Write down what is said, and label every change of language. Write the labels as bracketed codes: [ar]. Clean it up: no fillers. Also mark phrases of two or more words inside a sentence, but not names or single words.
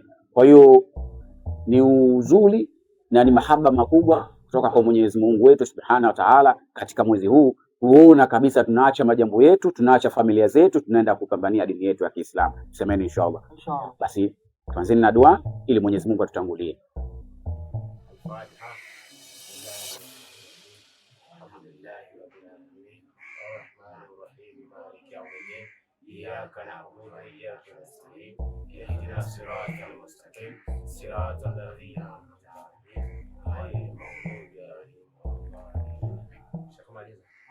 [sw] Kwa hiyo ni uzuri na ni mahaba makubwa kutoka kwa Mwenyezi Mungu wetu [ar] سبحانه وتعالى [sw] katika mwezi huu, kuona kabisa tunaacha majambo yetu, tunaacha familia zetu, tunaenda kupambania dini yetu ya Kiislamu. Semeni inshallah. Basi tuanzeni na dua ili Mwenyezi Mungu atutangulie. [ar] إياك نعبد وإياك نستعين اهدنا الصراط المستقيم صراط الذين أنعمت عليهم غير المغضوب عليهم ولا الضالين.